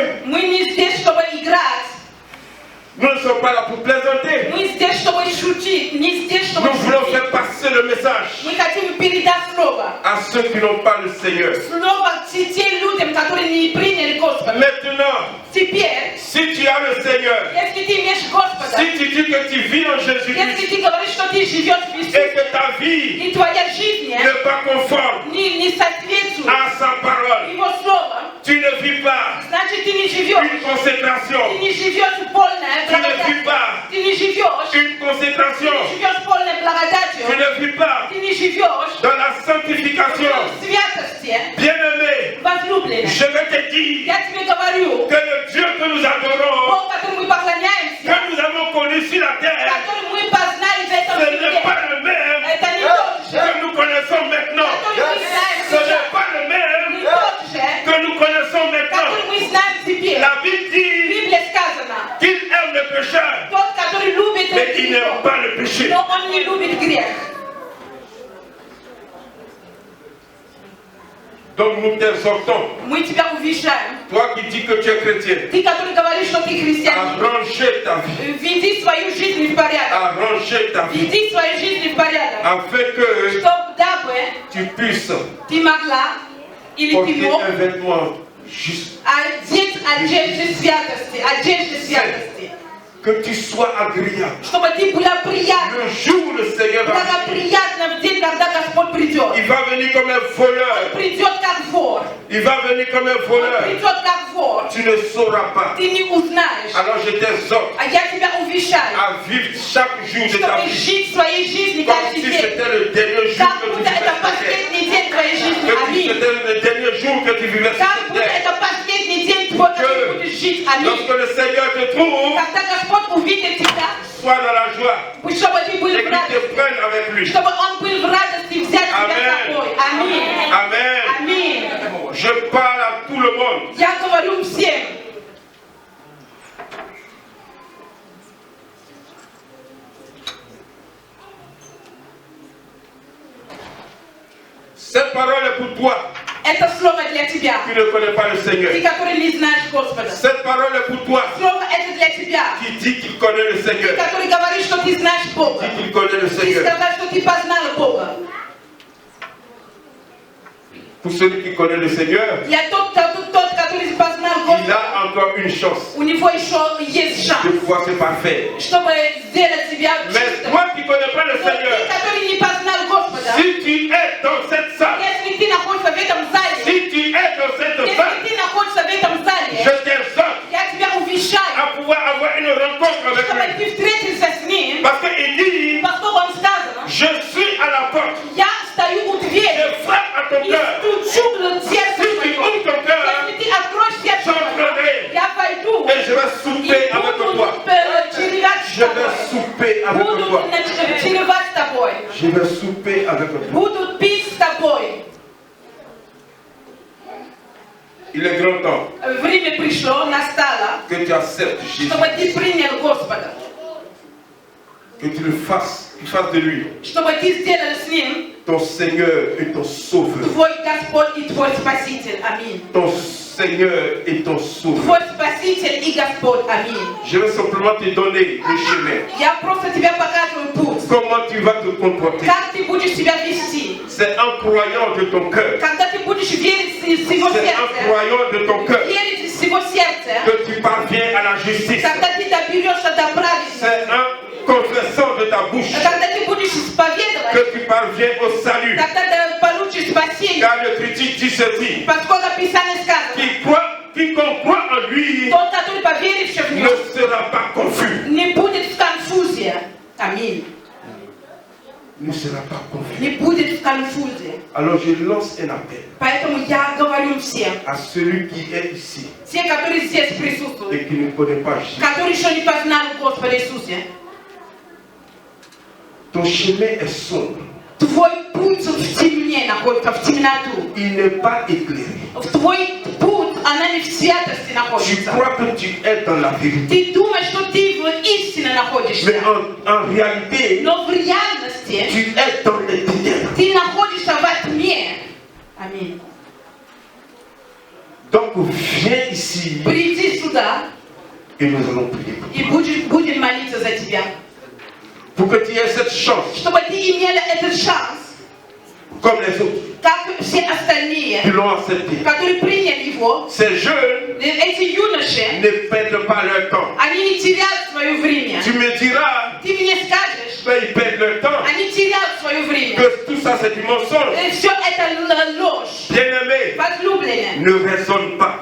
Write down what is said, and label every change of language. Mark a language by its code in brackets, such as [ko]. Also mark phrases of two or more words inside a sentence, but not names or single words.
[fr] Nous ne sommes pas là pour plaisanter. Nous voulons faire passer le message à ceux qui n'ont pas le Seigneur. Maintenant, [ru] теперь, [fr] si tu as le Seigneur, [ru] если ты имеешь Господа, [fr] si tu dis que tu vis en Jésus-Christ [ru] если ты говоришь, что ты живешь в [fr] et [ru] Иисусе, [fr] que ta vie [ru] и твоя жизнь [fr] n'est pas conforme [ru] не соответствует [fr] à sa parole, [ru] Его Слову, [fr] tu ne vis pas [ru] значит, ты не живешь. [fr] une consécration, [ru] Ты не живешь полной [fr] tu ne vis [ru] благодатью. [fr] pas [ru] Ты не живешь. [fr] une consécration, [ru] Ты не живешь полной благодатью. [fr] tu ne vis pas [ru] Ты не живешь [fr] dans la sanctification. [ru] в святости. [fr] Bien-aimé, [ru] Возлюбленный, [fr] je vais te dire [ru] я тебе говорю, [fr] que le Dieu que nous adorons, [ru] Бог, которому мы поклоняемся, [fr] que nous avons connu sur la terre, [ru] который мы познали в этом [fr] ce n'est [ru] мире, [fr] pas le même [ru] это не тот же, [fr] que nous connaissons maintenant. [ru] который мы знаем [fr] Ce [ru] сейчас, [fr] n'est pas le même [ru] не тот же, [fr] que nous connaissons maintenant. [ru] который мы знаем теперь. [fr] La Bible [ru] В [fr] dit [ru] Библии сказано, [fr] qu'il aime le pécheur, [ru] тот, который любит [fr] mais il n'aime [ru] грех, [fr] pas le péché. [ru] но он не любит грех. [fr] Donc nous t'exhortons, [ru] Мы тебя увещаем. [fr] toi qui dis que tu es chrétien, [ru] Ты, который говоришь, что ты [fr] à [ru] христианин, [fr] ranger ta vie, [ru] веди свою жизнь в порядок. [fr] à ranger ta vie, [ru] Веди свою жизнь в порядок. [fr] afin que [ru] Чтобы, дабы [fr] tu puisses [ru] ты могла или ты [fr] porter [ru] мог [fr] un vêtement juste, [ru] одеть одежды святости, одежды святости. [fr] que tu sois agréable. [ru] Чтобы ты была приятна, [fr] Le jour où le Seigneur va venir, [ru] благоприятна в день, когда Господь придет. [fr] il va venir comme un voleur, [ru] Он придет как вор. [fr] il va venir comme un [ru] Он [fr] voleur, [ru] придет как вор. [fr] tu ne sauras pas. [ru] Ты не узнаешь. [fr] Alors je t'exhorte [ru] А я тебя увещаю, [fr] à vivre chaque jour de ta [ru] чтобы [fr] vie [ru] жить своей жизнью [fr] comme [ru] каждый [fr] si [ru] день. [fr] c'était le dernier jour [ru] Как [fr] que tu [ru] будто это [fr] vivais sur terre. [ru] последний день твоей жизни. [fr] Comme si [ru] Аминь. [fr] c'était le dernier jour que tu vivais sur [ru] Как [fr] cette [ru] будто [fr] terre. [ru] это последний день твой, когда ты будешь жить. Аминь. [fr] Lorsque le Seigneur te trouve, [ru] Когда Господь увидит тебя, [fr] sois dans la joie [ru] чтобы ты был [fr] et [ru] в [fr] qu'il te [ru] радости. [fr] prenne avec lui. [ru] Чтобы Он был в радости взять тебя с собой. Аминь. [fr] Amen. [ru] Аминь. [fr] Je parle à tout le monde. [ru] Я говорю всем. [fr] Cette parole est pour toi [ru] Это слово для тебя, [fr] qui ne connais pas le Seigneur. [ru] ты, который не знаешь Господа. [fr] Cette parole est pour toi [ru] Слово это для тебя, [fr] qui dit qu'il connaît le [ru] ты, [fr] Seigneur. [ru] который говоришь, что ты знаешь Бога. [fr] Dit qu'il connaît le [ru] Ты [fr] Seigneur. [ru] сказал, что ты познал Бога. [fr] Pour celui qui connaît le Seigneur, [ru] Для тот, который познал [fr] il [ru] Господа, [fr] a encore une chance [ru] у него еще есть [fr] de [ru] шанс, [fr] pouvoir se parfaire. [ru] чтобы сделать тебя [fr] Mais [ru] чистым. [fr] toi qui ne connais pas le [ru] Но ты, [fr] Seigneur, [ru] который не познал Господа, [fr] si tu es dans cette salle, [ru] если ты находишься в этом зале, [fr] si tu es dans cette [ru] если [fr] salle, [ru] ты находишься в этом [fr] je [ru] зале, [fr] t'exhorte [ru] я тебя увещаю, [fr] à pouvoir avoir une rencontre avec [ru] чтобы [fr] lui. [ru] ты встретился с ним, [fr] Parce qu'il dit, [ru] поскольку он сказано, [fr] je suis à la porte, [ru] я стою у двери [fr] je frappe à ton [ru] и [fr] cœur. [ru] стучу в сердце [fr] Si tu [ru] твоего. [fr] ouvres ton cœur, [ru] Если ты откроешь сердце твое, я пойду [fr] et je vais [ru] и [fr] souper avec [ru] буду [fr] toi. [ru] черевать с [fr] Je vais [ru] тобой. [fr] souper avec [ru] Буду [fr] toi. [ru] черевать с тобой. [fr] Je vais souper avec toi. [ru] Буду пить с тобой. [fr] Il est grand temps [ru] Время пришло, настало, [fr] que tu acceptes Jésus, [ru] чтобы ты принял Господа. [fr] que tu le fasses, tu fasses de lui [ru] Чтобы ты сделал с ним [fr] ton Seigneur et ton Sauveur. [ru] твой Господь и твой Спаситель. Аминь. [fr] Ton Seigneur et ton Sauveur. [ru] Твой Спаситель и Господь. Аминь. [fr] Je vais simplement te donner le chemin. [ru] Я просто тебе показываю путь. [fr] Comment tu vas te comporter. [ru] Как ты будешь себя вести. [fr] C'est en croyant de ton cœur. [ru] Когда ты будешь верить из всего [fr] C'est en [ru] сердца. [fr] croyant de ton cœur [ru] Верить из всего сердца. [fr] que tu parviens à la justice. [ru] Когда ты доберешься до праведности. [fr] C'est en confessant de ta bouche [ru] Когда ты будешь исповедовать. [fr] que tu parviens au salut. [ru] Тогда ты получишь спасение. [fr] Car le critique dit ceci. [ru] Поскольку Писание сказано. [fr] Quiconque croit en lui [ru] Тот, который поверивший в [fr] ne [ru] него, [fr] sera pas confus. [ru] не будет в конфузии. Аминь. [fr] Ne sera pas confus. [ru] Не будет в конфузии. [fr] Alors je lance un appel [ru] Поэтому я говорю всем, [fr] à celui qui est ici [ru] те, которые здесь присутствуют, [fr] et qui ne connaît pas Jésus. [ru] которые еще не познали Господа Иисуса, [fr] Ton chemin est sombre. [ru] твой путь в темне находится, в темноту. [fr] Il n'est pas éclairé. [ru] Твой путь, она не в святости [fr] Tu [ru] находится. [fr] crois que tu es dans la vérité. [ru] Ты думаешь, что ты в истине находишься. [fr] Mais en réalité, [ru] Но в реальности [fr] tu es dans les ténèbres. [ru] ты находишься во тьме. Аминь. [fr] Donc viens ici [ru] Приди сюда [fr] et nous allons prier. [ru] и будем молиться за тебя. [fr] Pour que tu aies cette chance, [ru] Чтобы ты имела этот шанс, [fr] comme les autres, [ru] как все остальные. [fr] qui l'ont accepté. Ces jeunes ne perdent pas leur temps. Tu me diras, ben, ils perdent leur temps. Que tout ça c'est du mensonge. Bien-aimé, ne raisonne pas.